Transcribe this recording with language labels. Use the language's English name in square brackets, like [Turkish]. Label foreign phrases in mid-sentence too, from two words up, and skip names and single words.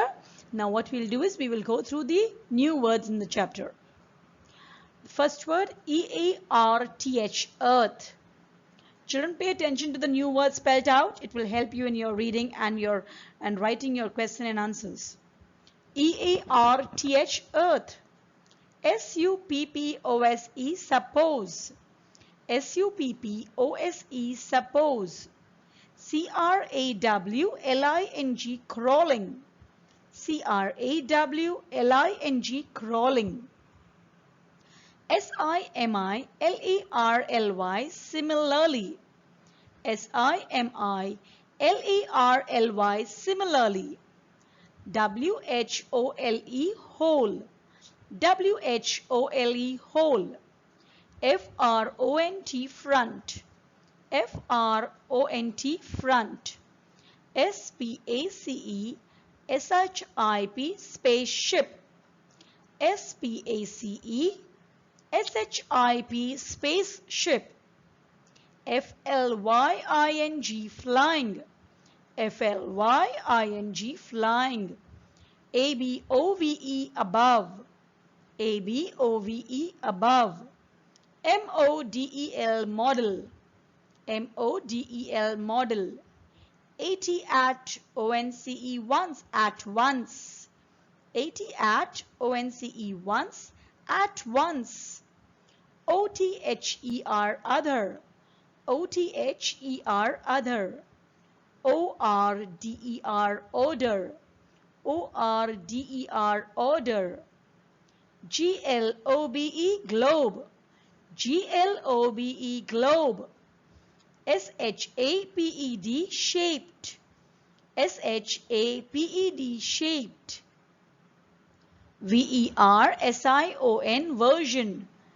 [English] Now what we'll do is we will go through the new words in the chapter. The first word, E-A-R-T-H, earth. Children, pay attention to the new word spelled out. It will help you in your reading and writing your question and answers. E-A-R-T-H, earth. S-U-P-P-O-S-E, suppose. S-U-P-P-O-S-E, suppose. C-R-A-W-L-I-N-G, crawling. C-R-A-W-L-I-N-G, crawling. S-I-M-I-L-A-R-L-Y, similarly. S-I-M-I-L-A-R-L-Y, similarly. W-H-O-L-E, whole. W-H-O-L-E, whole. F-R-O-N-T, front. F-R-O-N-T, front. S-P-A-C-E, S-H-I-P, spaceship. S-P-A-C-E, S-H-I-P, spaceship. F-L-Y-I-N-G, flying. F-L-Y-I-N-G, flying. A-B-O-V-E, above. A-B-O-V-E, above. M-O-D-E-L, model. M-O-D-E-L, model. A-T at O-N-C-E, once, at once. A-T at O-N-C-E, once, at once. O-T-H-E-R, other. O-T-H-E-R, other. O-R-D-E-R, order. O-R-D-E-R, order. Globe, globe. Globe, globe. Shaped, shaped. Shaped, shaped. Version, version.